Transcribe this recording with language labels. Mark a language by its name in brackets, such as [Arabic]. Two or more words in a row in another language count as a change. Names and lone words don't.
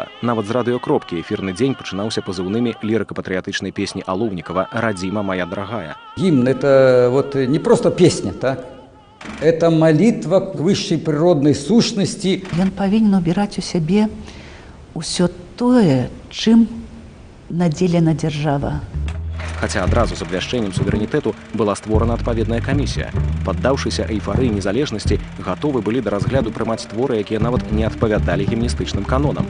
[Belarusian] Нават з радыёкропкі эфірны дзень пачынаўся пазыўнымі лірыка-патрыятычнай песні Алоўнікава «Радзіма моя дорогая». [Russian] Гимн – это вот не просто песня, так? Это молитва к высшей природной сущности. [Belarusian] Ён павінен убіраць у сябе ўсё тое, чым надзелена дзяржава. Хаця адразу з абвяшчэннем суверэнітэту была створана адпаведная камісія. Паддаўшыся эйфарыі незалежнасці, гатовы былі да разгляду прымаць творы, якія нават не адпавядалі гімністычным канонам.